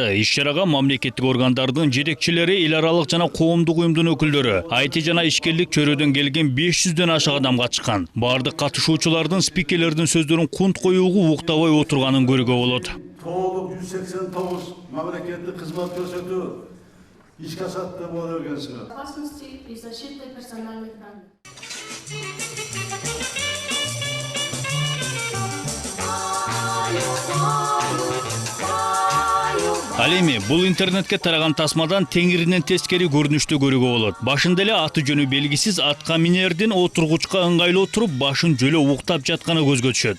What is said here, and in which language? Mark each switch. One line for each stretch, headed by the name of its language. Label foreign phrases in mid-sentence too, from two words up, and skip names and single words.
Kyrgyz: Иш чарага мамлекеттик органдардын жетекчилери, эл аралык жана коомдук уюмдун өкүлдөрү, IT жана ишкерлик чөйрөдөн келген 500дөн ашык адам катышкан. Бардык катышуучулардын спикерлердин сөздөрүн кунт коюуга уктабай отурганын көрүүгө болот. Толук 189 мамлекеттик кызмат көрсөтүү ишке асат деп ойлогонсуңар.
Russian: Безопасности и защиты персональных данных.
Kyrgyz: Ал эми бул интернетке тараган тасмадан теңиринен тескери көрүнүштү көрүүгө болот. Башында эле аты жөнү белгисиз атка минердин отургучка ыңгайлуу туруп, башын жөлө уктап жатканы көзгө түшөт.